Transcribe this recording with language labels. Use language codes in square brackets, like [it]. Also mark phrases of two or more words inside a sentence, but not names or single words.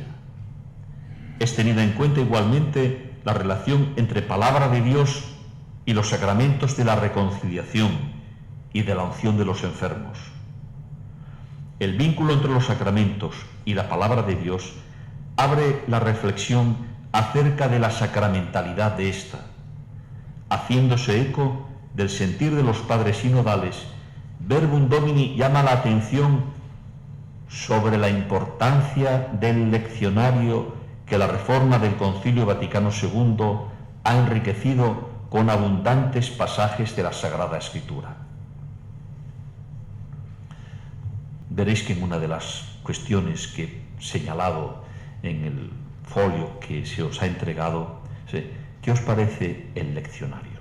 [es] Es tenida en cuenta igualmente la relación entre palabra de Dios y los sacramentos de la reconciliación y de la unción de los enfermos. El vínculo entre los sacramentos y la palabra de Dios abre la reflexión acerca de la sacramentalidad de ésta, haciéndose eco del sentir de los padres sinodales. Verbum Domini llama la atención sobre la importancia del leccionario que la reforma del Concilio Vaticano II ha enriquecido con abundantes pasajes de la Sagrada Escritura. Veréis que en una de las cuestiones que he señalado en el folio que se os ha entregado, ¿qué os parece el leccionario?